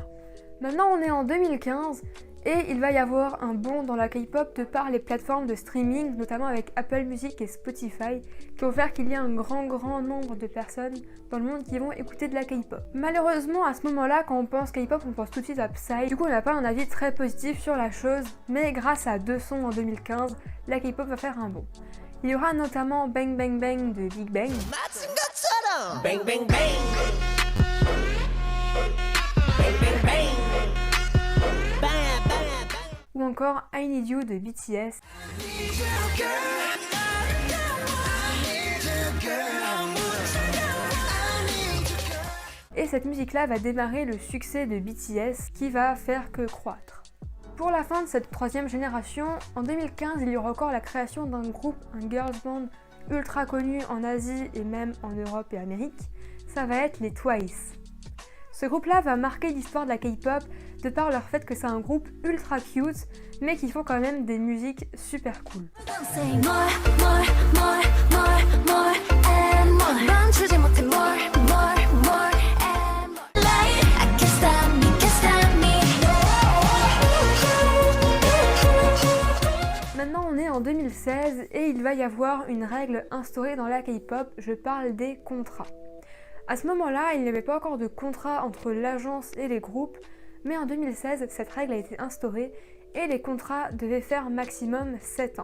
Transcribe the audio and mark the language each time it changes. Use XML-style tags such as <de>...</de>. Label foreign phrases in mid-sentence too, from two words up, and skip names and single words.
<fr>Maintenant on est en 2015 et il va y avoir un bond dans la K-pop de par les plateformes de streaming, notamment avec Apple Music et Spotify, qui vont faire qu'il y a un grand nombre de personnes dans le monde qui vont écouter de la K-pop. Malheureusement, à ce moment-là, quand on pense K-pop, on pense tout de suite à Psy. Du coup, on n'a pas un avis très positif sur la chose, mais grâce à 2 sons en 2015, la K-pop va faire un bond. Il y aura notamment Bang Bang Bang de Big Bang.</fr> <en>Bang bang bang. Bang bang bang.</en> <fr>Ou encore I Need You de BTS. Et cette musique-là va démarrer le succès de BTS qui va faire que croître. Pour la fin de cette 3e génération, en 2015, il y aura encore la création d'un groupe, un</fr> <en>girls band</en> <fr>ultra connu en Asie et même en Europe et Amérique. Ça va être les Twice. Ce groupe-là va marquer l'histoire de la K-pop de par leur fait que c'est un groupe ultra cute, mais qui font quand même des musiques super cool.</fr> <en>Say more, more, more, more, more, and more.</en> <ko>멈추지 못해</ko> <en>more, more, more, and more. Like, I can't stop me, can't stop me.</en> <fr>Maintenant on est en 2016 et il va y avoir une règle instaurée dans la K-pop, je parle des contrats. À ce moment-là, il n'y avait pas encore de contrat entre l'agence et les groupes, mais en 2016, cette règle a été instaurée et les contrats devaient faire maximum 7 ans.</fr>